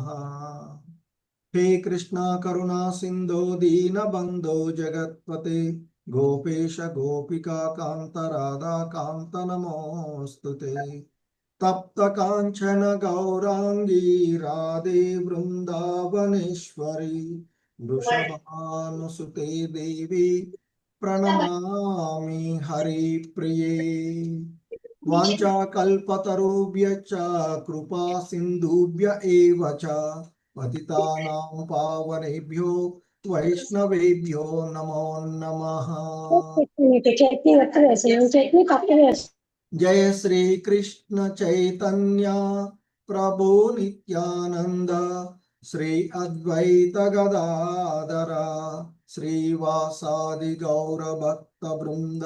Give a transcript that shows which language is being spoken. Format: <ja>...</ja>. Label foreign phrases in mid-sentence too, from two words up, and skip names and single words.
<sa>హే కృష్ణ కరుణా సింధో దీనబంధో జగత్పతే గోపేశ గోపికా కాంత రాధా కాంత నమోస్తుతే. తప్త కాంచన గౌరాంగీ రాధే బృందావనేశ్వరి వృషభానుసుతే దేవి ప్రణమామి హరి ప్రియే. వాంఛాకల్పతరుభ్యశ్చ కృపా సింధుభ్య ఏవ చ పతితానాం పావనేభ్యో వైష్ణవేభ్యో నమో నమః.</sa> <te>చట్నీ పక్కన వేసి</te> <sa>జయ శ్రీ కృష్ణ చైతన్య ప్రభు నిత్యానంద శ్రీ అద్వైత గదాధర శ్రీవాసాది గౌర భక్త బృంద.</sa>